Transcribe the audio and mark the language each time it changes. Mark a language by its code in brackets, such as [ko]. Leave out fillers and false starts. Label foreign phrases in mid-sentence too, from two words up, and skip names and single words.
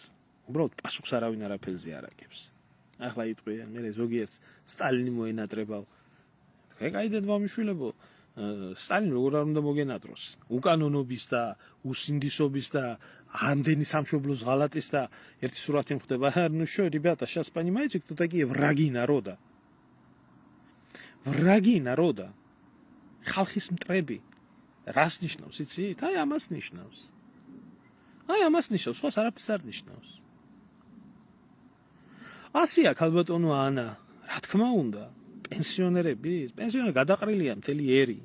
[ka] უბრალოდ პასუხს არავინ არაფერზე არ აგებს. ახლა იტყვიან, მე ზოგიერთს სტალინი მოენატრებავ. გაიგეთ ბავშვილებო, სტალინი როგორ არ უნდა მოგენატროს? უკანონობის და უსინდისობის და ამდენი სამშობლოს ღალატის და ერთი სურათი მხდება. [ru] Ну что, ребята, сейчас понимаете, кто такие враги народа? Враги народа. [ka] ხალხის მტრები. რას ნიშნავს, იცით? აი ამას ნიშნავს. აი ამას ნიშნავს, სხვა არაფერს არ ნიშნავს. ასია ქალბატონო ანა, რა თქმა უნდა, პენსიონერები გადაყრილია მთელი ერი.